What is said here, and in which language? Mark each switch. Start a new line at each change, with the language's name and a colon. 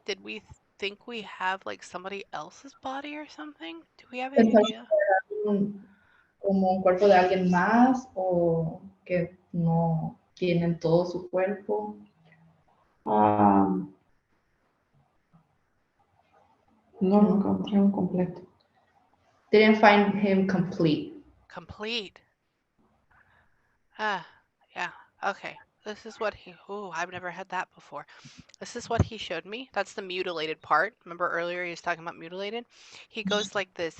English: Did we think we have like somebody else's body or something? Do we have any idea?
Spanish: Como un cuerpo de alguien más o que no tienen todo su cuerpo. No lo encontré un completo.
English: Didn't find him complete. Complete. Yeah. Okay. This is what I've never had that before. This is what he showed me. That's the mutilated part. Remember earlier he was talking about mutilated? He goes like this.